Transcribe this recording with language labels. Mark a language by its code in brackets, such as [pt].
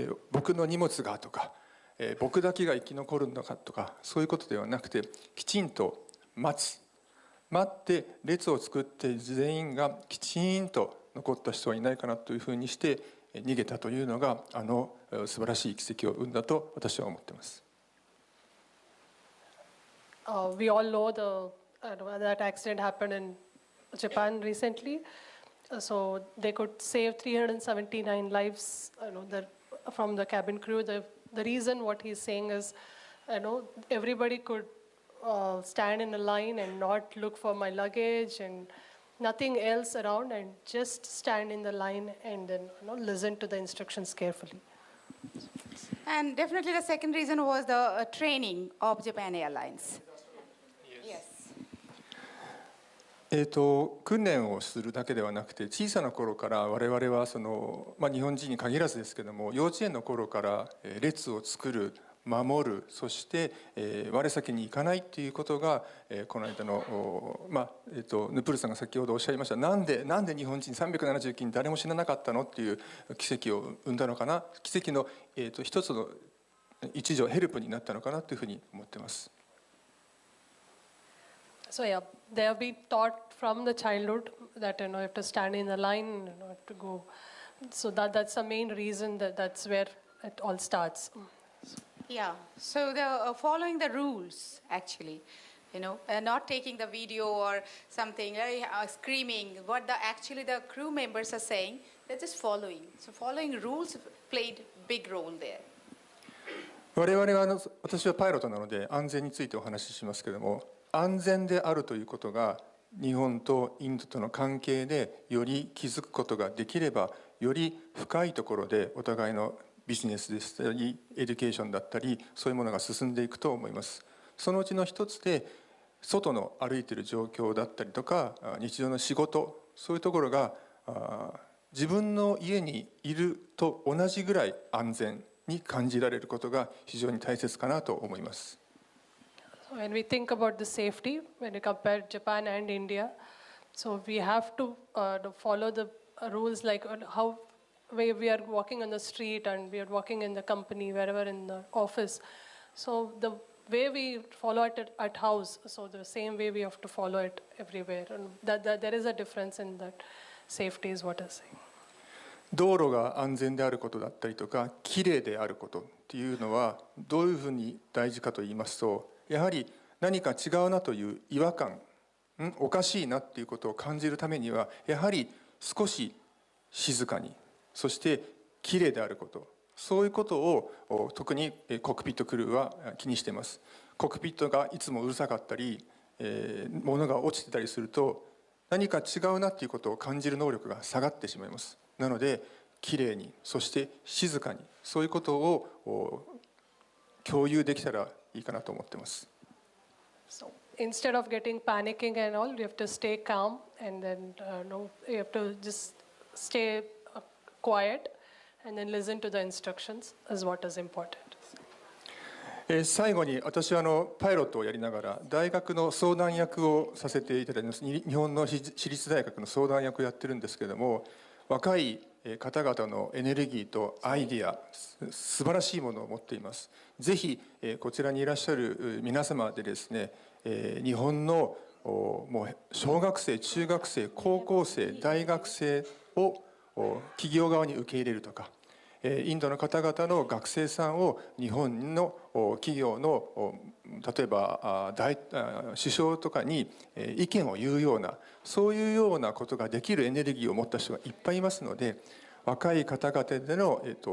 [ja] 僕の荷物がとか、僕だけが生き残るのかとか、そういうことではなくて、きちんと待って列を作って全員がきちんと残った人はいないかなというふうにして逃げたというのが素晴らしい奇跡を生んだと私は思っています。 [en] We all know that accident happened in Japan recently. So they could save 379 lives from the cabin crew. The reason what he's saying is, everybody could stand in a line and not look for my luggage and nothing else around, and just stand in the line and then listen to the instructions carefully. And definitely the second reason was the training of Japan Airlines. Yes. [ja] 訓練をするだけではなくて、小さな頃から我々は日本人に限らずですけども、幼稚園の頃から列を作る、守る、そして、我先に行かないということが、この間の、ヌプルさんが先ほどおっしゃいました、なんで日本人379人誰も死ななかったのっていう奇跡を生んだのかな、奇跡の、一つの一助ヘルプになったのかなというふうに思っています。 [en] So yeah, they have been taught from the childhood that you have to stand in the line, have to go. So that's the main reason that's where it all starts. Yeah, so the following the rules actually, not taking the video or something, screaming. What actually the crew members are saying, they're just following. So following rules played big role there. [ja] 我々は私はパイロットなので安全についてお話ししますけれども、安全であるということが日本とインドとの関係でより気づくことができれば、より深いところでお互いのビジネスでしたりエデュケーションだったり、そういうものが進んでいくと思います。そのうちの一つで外の歩いている状況だったりとか日常の仕事、そういうところが自分の家にいると同じぐらい安全に感じられることが非常に大切かなと思います。 [en] When we think about the safety, when we compare Japan and India, so we have to follow the rules like how we are walking on the street and we are walking in the company, wherever in the office. So the way we follow it at house, so the same way we have to follow it everywhere. And that there is a difference in that safety is what I'm saying. [ja] 道路が安全であることだったりとか、きれいであることっていうのはどういうふうに大事かと言いますと、やはり何か違うなという違和感、おかしいなっていうことを感じるためには、やはり少し静かに、そしてきれいであること、そういうことを特にコックピットクルーは気にしています。コックピットがいつもうるさかったり、物が落ちてたりすると、何か違うなっていうことを感じる能力が下がってしまいます。なのできれいに、そして静かに、そういうことを共有できたらいいかなと思っています。 [en] So instead of getting panicking and all, you have to stay calm and then you have to just stay quiet and then listen to the instructions is what is important. [ja] 最後に私はパイロットをやりながら大学の相談役をさせていただいています。日本の私立大学の相談役をやってるんですけれども、若い方々のエネルギーとアイディア、素晴らしいものを持っています。ぜひこちらにいらっしゃる皆様でですね、日本のもう小学生、中学生、高校生、大学生を企業側に受け入れるとか、インドの方々の学生さんを日本の企業の例えば首相とかに意見を言うような、そういうようなことができるエネルギーを持った人がいっぱいいますので、若い方々での